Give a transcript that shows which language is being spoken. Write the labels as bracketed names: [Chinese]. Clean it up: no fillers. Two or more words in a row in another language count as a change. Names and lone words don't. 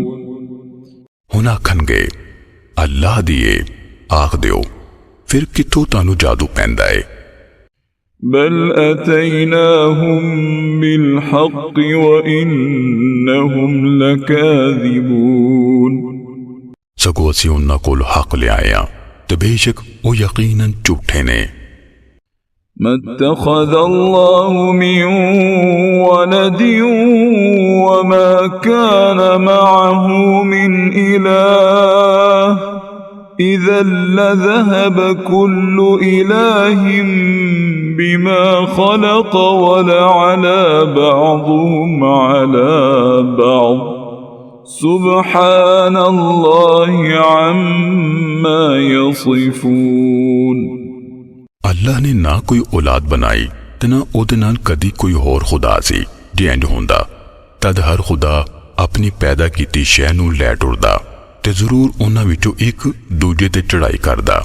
[Punjabi] ہن آکھن گے اللہ دی ہے. آکھ دیو فیر کتھوں تہانوں جادو پیندا ہے. [Arabic] بل أتيناهم بالحق وإنهم لكاذبون. [Punjabi] سگوں اسیں اوہناں کول حق لے آئے ہاں تے بیشک او یقیناً جھوٹے نے. [Arabic] ما اتخذ الله من ولد وما كان معه من إله إذا لذهب كل إله بما خلق ولعلا بعضهم على بعض سبحان الله عما يصفون. [Punjabi] اللہ نے نہ کوئی اولاد بنائی تے نہ اوہدے نال کدی کوئی ہور خدا سی. جے انج ہندا تد ہر خدا اپنی پیدا کیتی شے نوں لے ٹردا تے ضرور اوہناں وچوں اک دوجے تے چڑھائی کردا.